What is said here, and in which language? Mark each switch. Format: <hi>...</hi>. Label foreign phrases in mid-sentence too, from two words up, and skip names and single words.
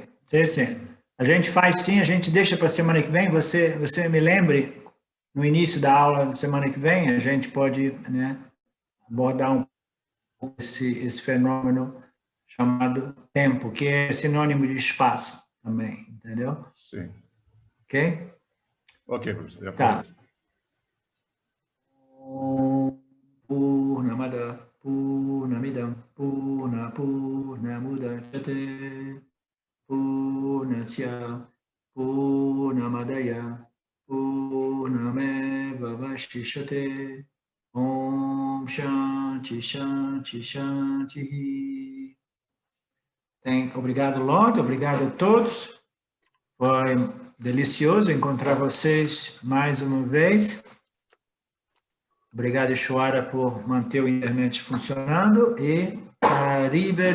<pt>A gente faz sim, a gente deixa para a semana que vem, você me lembre, no início da aula da semana que vem, a gente pode, né, abordar um pouco esse fenômeno chamado tempo, que é sinônimo de espaço também, entendeu? Sim. Ok? Ok, professor. Tá.</pt> <sa>पूर्णमदः, पूर्णमिदं, पूर्णमुदच्यते, पूर्णस्य, पूर्णमादाय, पूर्णमेव अवशिष्यते, ॐ शान्तिः, शान्तिः, शान्तिः.</sa> <pt>Obrigado, Lorde, obrigado a todos. Foi delicioso encontrar vocês mais uma vez. Obrigado, Ishwara, por manter o internet funcionando e arrivederci.</pt>